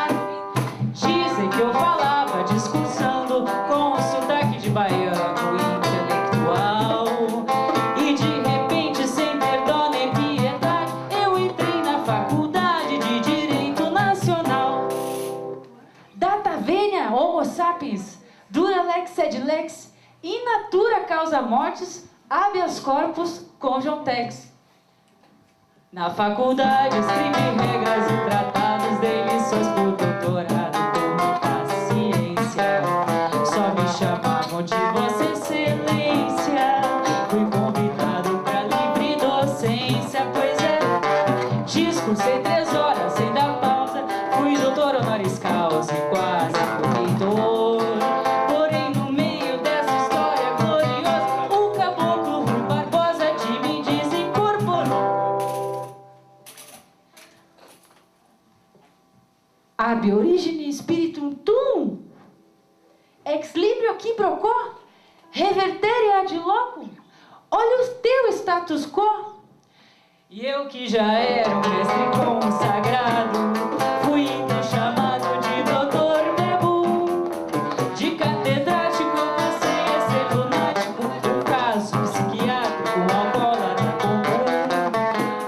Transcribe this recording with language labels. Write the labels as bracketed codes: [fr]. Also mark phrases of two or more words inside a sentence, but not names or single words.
[pt] Dizem que eu falava discursando com um sotaque de baiano intelectual. E de repente, sem ter dó nem piedade, eu entrei na faculdade de Direito Nacional. [la] Data venia, homo sapiens, dura lex sed lex, in natura causa mortis, habeas corpus conjuntex. [pt] Na faculdade escrevi regras e tratados, dei lições pro doutorado com muita ciência. Só me chamavam de Vossa Excelência. Fui convidado pra livre docência, pois é. Discursei 3 horas sem dar pausa. Fui doutor [la] honoris causa [pt] e quase reitor. Porém, no meio dessa história gloriosa, o caboclo Rui Barbosa de mim desincorporou. [la] Ab origine spiritum tuum, ex librio quiproquo, revertere ad loco, [pt] olha o teu [la] status quo. [pt] E eu que já era um mestre consagrado, fui então chamado de doutor Mebu. De catedrático eu passei a ser lunático, um caso psiquiátrico, alcoólatra comum.